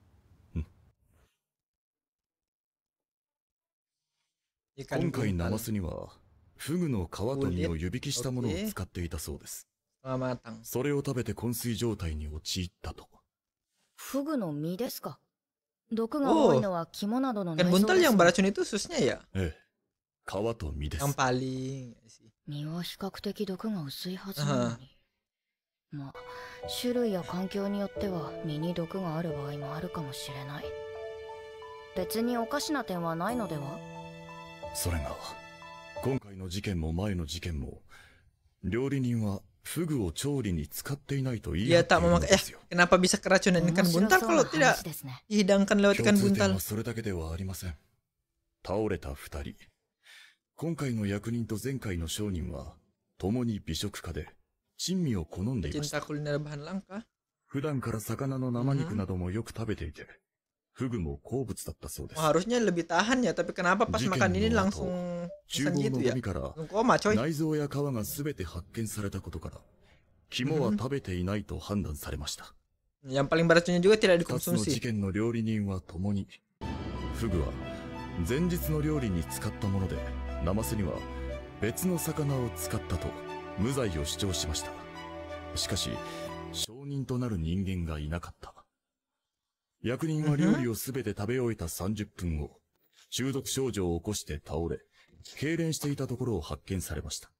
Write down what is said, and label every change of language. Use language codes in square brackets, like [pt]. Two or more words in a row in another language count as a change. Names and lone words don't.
[ja] 今回ナマスにはフグの皮と身を湯引きしたものを使っていたそうです。それを食べて昏睡状態に陥ったと。フグの身ですか？毒が多いのは肝などの内臓 [id] buntal yang beracun itu susnya ya? [ja] ええ、皮と身です。 [id] Yang paling [ja] 身は比較的毒が薄いはずなのに。まあ、種類や環境によっては身に毒がある場合もあるかもしれない。別におかしな点はないのでは？それが今回の事件も前の事件も料理人はフグを調理に使っていないと言い張っているのですよ。 [id] Kenapa bisa keracunan ikan buntal kalau tidak dihidangkan lewat ikan buntal? [ja] それだけではありません。倒れた二人。今回の役人と前回の商人は共に美食家で珍味を好んでいました。普段から魚の生肉などもよく食べていて、フグも好物だったそうです。 [id] Harusnya lebih tahan ya, tapi kenapa pas makan ini langsung pingsan gitu ya? Koma coy. [ja] 内臓や皮がすべて発見されたことから肝は食べていないと判断されました。 [id] Yang paling beracunnya juga tidak [ja] 2つの [id] dikonsumsi. [ja] 事件の料理人は共にフグは前日の料理に使ったもので、ナマスには別の魚を使ったと無罪を主張しました。しかし証人となる人間がいなかった。役人は料理をすべて食べ終えた30分後、中毒症状を起こして倒れ、痙攣していたところを発見されました。